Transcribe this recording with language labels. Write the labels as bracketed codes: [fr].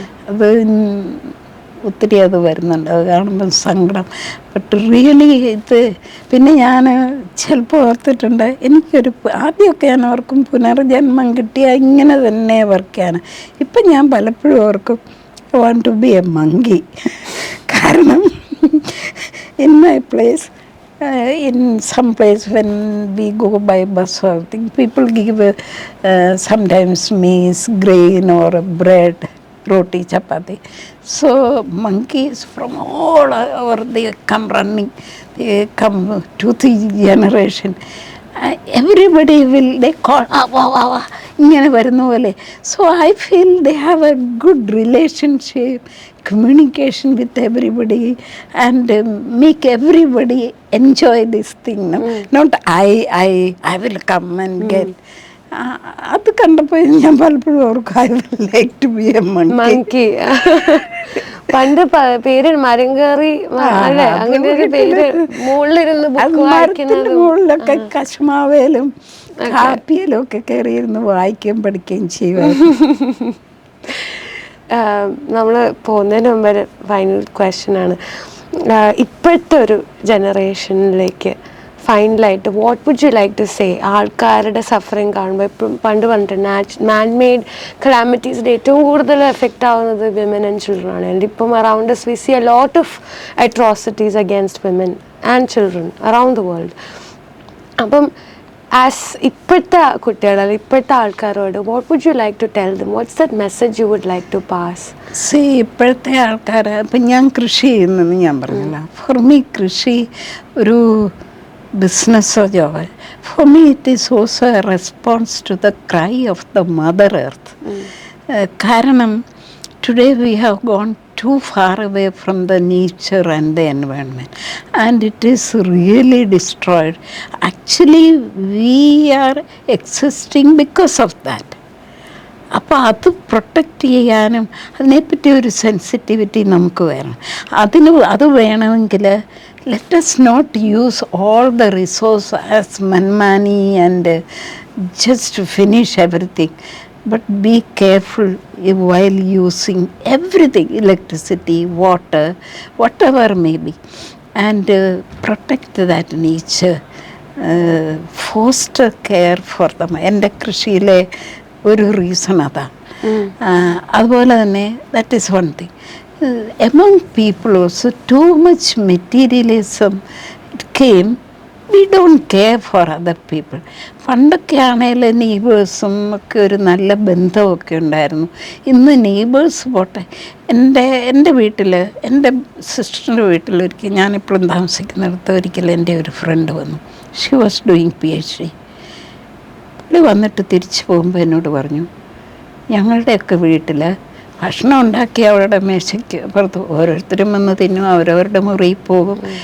[ml] അത് ഒത്തിരി അത് വരുന്നുണ്ട്, അത് കാണുമ്പോൾ സങ്കടം. [en] but really [ml] ഇത് പിന്നെ ഞാൻ ചിലപ്പോൾ ഓർത്തിട്ടുണ്ട്, എനിക്കൊരു ആദ്യമൊക്കെ ഞാൻ ഓർക്കും പുനർജന്മം കിട്ടിയാൽ ഇങ്ങനെ തന്നെ വർക്ക് ചെയ്യാൻ. ഇപ്പം ഞാൻ പലപ്പോഴും ഓർക്കും [en] I want to be a monkey. [ml] കാരണം [en] in my place, in some place when we go by bus or thing, people give sometimes maize, grain or bread, roti, chapati. So monkeys from all over, they come running, they come to the generation. Everybody will, they call [ml] ഇങ്ങനെ വരുന്ന പോലെ. [en] So I feel they have a good relationship, communication with everybody, and make everybody enjoy this thing. No? Not I will come and get. [ml] അത് കണ്ടപ്പോൾ ഞാൻ പലപ്പോഴും ഓർക്കും [en] I will like to be a monkey. [ml] പണ്ട് പേര് മരം കയറി അല്ലേ, അങ്ങനെ ഒരു പേര് മുകളിലിരുന്ന് മരത്തിന്റെ മുകളിലൊക്കെ കശുമാവേലും കാപ്പിയിലും ഒക്കെ കയറിയിരുന്ന് വായിക്കുകയും പഠിക്കുകയും ചെയ്യുമായിരുന്നു. നമ്മൾ പോകുന്നതിന് മുമ്പ് ഒരു ഫൈനൽ ക്വസ്റ്റ്യൻ ആണ്, ഇപ്പോഴത്തെ ഒരു ജനറേഷനിലേക്ക് ഫൈനലായിട്ട് [en] What would you like to say? [ml] ആൾക്കാരുടെ സഫറിങ് കാണുമ്പോൾ ഇപ്പം പണ്ട് പറഞ്ഞിട്ട് മാൻ മെയ്ഡ് കലാമിറ്റീസിൻ്റെ ഏറ്റവും കൂടുതൽ എഫക്റ്റ് ആവുന്നത് വിമൻ ആൻഡ് ചിൽഡ്രൻ ആണ്. [en] and [ml] ഇപ്പം [en] Around us we see a lot of atrocities against women and children around the world. [ml] അപ്പം [en] as [ml] ഇപ്പോഴത്തെ കുട്ടികൾ അല്ലെങ്കിൽ ഇപ്പോഴത്തെ ആൾക്കാരോട് [en] What would you like to tell them? What's that message you would like to pass? [ml] ഇപ്പോഴത്തെ ആൾക്കാർ, ഇപ്പം ഞാൻ കൃഷി ചെയ്യുന്നെന്ന് ഞാൻ പറഞ്ഞില്ല. [en] for me [ml] കൃഷി ഒരു ബിസിനസ്സോ job. [en] For me it is also a response to the cry of the mother earth. [ml] കാരണം [en] Today we have gone too far away from the nature and the environment, and it is really destroyed. Actually we are existing because of that. [ml] അപ്പോൾ അത് protect ചെയ്യാനും അതിനെപ്പറ്റി ഒരു sensitivity നമുക്ക് വേണം. അത് വേണമെങ്കിൽ [en] let us not use all the resource as manmani and just finish everything, but be careful while using everything, electricity, water, whatever may be, and protect that nature, foster care for them. [ml] എൻ്റെ കൃഷിയിലെ ഒരു reason അതാണ്. അതുപോലെ തന്നെ [en] That is one thing. Among people also too much materialism came. We don't care for other people. [ml] പണ്ടൊക്കെ ആണെങ്കിൽ നെയ്ബേഴ്സും ഒക്കെ ഒരു നല്ല ബന്ധമൊക്കെ ഉണ്ടായിരുന്നു. ഇന്ന് നെയ്ബേഴ്സ് പോട്ടെ. എൻ്റെ വീട്ടിൽ, എൻ്റെ സിസ്റ്ററിൻ്റെ വീട്ടിലൊരിക്കൽ, ഞാനിപ്പോഴും താമസിക്കുന്നിടത്ത് ഒരിക്കൽ എൻ്റെ ഒരു ഫ്രണ്ട് വന്നു. [en] She was doing PhD. [ml] പുള്ളി വന്നിട്ട് തിരിച്ചു പോകുമ്പോൾ എന്നോട് പറഞ്ഞു, ഞങ്ങളുടെയൊക്കെ വീട്ടിൽ ഭക്ഷണം ഉണ്ടാക്കി അവരുടെ മേശയ്ക്ക് പുറത്ത് ഓരോരുത്തരും വന്ന് തിന്നും, അവരവരുടെ മുറിയിൽ പോകും.